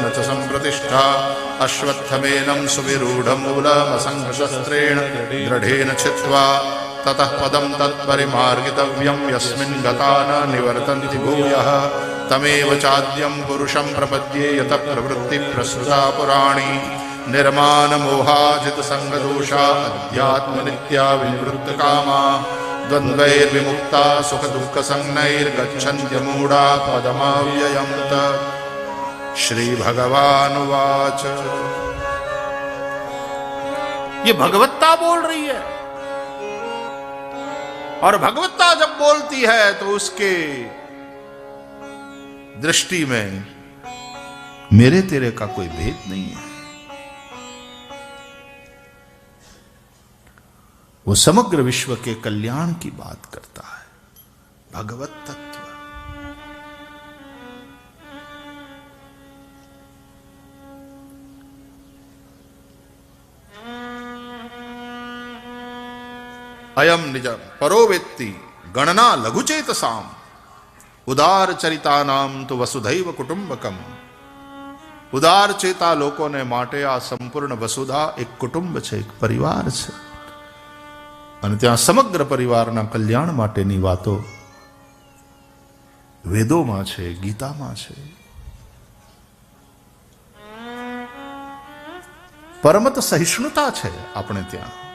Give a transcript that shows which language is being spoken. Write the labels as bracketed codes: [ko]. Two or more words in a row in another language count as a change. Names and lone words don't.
[sa] च संप्रतिष्ठा अश्वत्थमेनं सुविरूढमूलमसङ्गशस्त्रेण दृढेन छित्त्वा ततः पदं तत्परिमार्गितव्यम् यस्मिन् गता न निवर्तन्ति भूयः तमेव चाद्यं पुरुषं प्रपद्ये यतः प्रवृत्तिः प्रसृता पुराणी निर्माण मोहाजित संग दोषा अध्यात्म नित्या विवृत्त कामा द्वंद्वैर्विमुक्ता सुख दुख संज्ञैर्गच्छन्त्य मूढ़ा पदमाव्ययम् श्री भगवान वाच. [hi] ये भगवत्ता बोल रही है और भगवत्ता जब बोलती है तो उसके दृष्टि में मेरे तेरे का कोई भेद नहीं है. वो समग्र विश्व के कल्याण की बात करता है. [sa] भगवत तत्व अयम निज परो वेत्ति गणना लघुचेतसाम उदार चरिता नाम तो वसुधैव कुटुंबकम. [gu] ઉદાર ચેતા લોકોને માટે આ સંપૂર્ણ વસુધા એક કુટુંબ છે, એક પરિવાર છે અને ત્યાં સમગ્ર પરિવારના કલ્યાણ માટેની વાતો વેદોમાં છે, ગીતામાં છે. પરમત સહિષ્ણુતા છે આપણે ત્યાં.